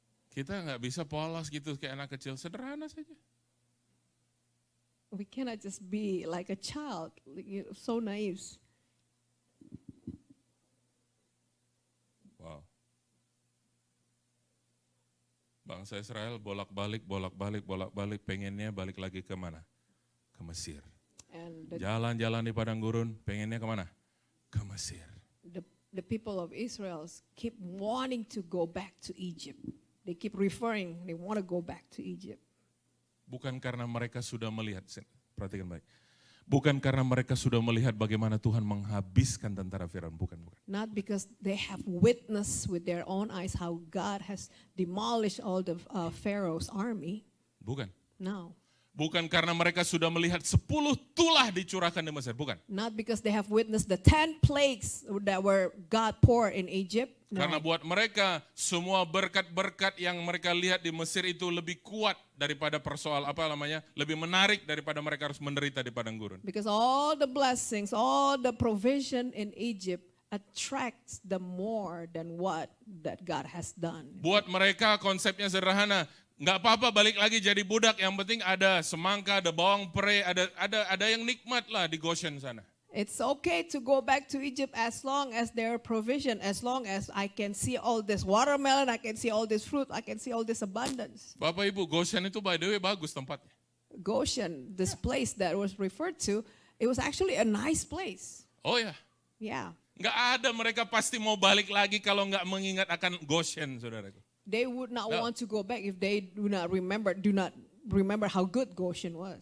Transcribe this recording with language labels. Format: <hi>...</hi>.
<id>Kita nggak bisa polos gitu kayak anak kecil, sederhana saja.</id> <en>We cannot just be like a child, so naive. Wow.</en> <id>Bangsa Israel bolak-balik, pengennya balik lagi ke mana? Ke Mesir.</id> <en>And</en> <id>Jalan-jalan di padang gurun, pengennya kemana? Ke Mesir.</id> <en>the people of Israel keep wanting to go back to Egypt. They keep referring, they want to go back to Egypt.</en> <id>Bukan karena mereka sudah melihat, perhatikan baik. Bukan karena mereka sudah melihat bagaimana Tuhan menghabiskan tentara Firaun, bukan.</id> <en>Not because they have witnessed with their own eyes how God has demolished all the Pharaoh's army.</en> <id>Bukan.</id> <en>No.</en> <id>Bukan karena mereka sudah melihat 10 tulah dicurahkan di Mesir, bukan.</id> <en>Not because they have witnessed the 10 plagues that were God poured in Egypt. No.</en> <id>Karena buat mereka semua berkat-berkat yang mereka lihat di Mesir itu lebih kuat daripada lebih menarik daripada mereka harus menderita di padang gurun.</id> <en>Because all the blessings, all the provision in Egypt attracts them more than what that God has done.</en> <id>Buat mereka konsepnya sederhana. Nggak apa-apa balik lagi jadi budak, yang penting ada semangka, ada bawang pere, ada yang nikmat lah di Goshen sana.</id> <en>It's okay to go back to Egypt as long as there are provision, as long as I can see all this watermelon, I can see all this fruit, I can see all this abundance.</en> <id>Bapak Ibu, Goshen itu</id> <en>by the way</en> <id>bagus tempatnya.</id> <en>Goshen, this place that was referred to, it was actually a nice place.</en> <id>Oh ya,</id> <en>Yeah.</en> <id>nggak ada mereka pasti mau balik lagi kalau nggak mengingat akan Goshen, saudaraku.</id> <en>They would not want to go back if they do not remember how good Goshen was.</en>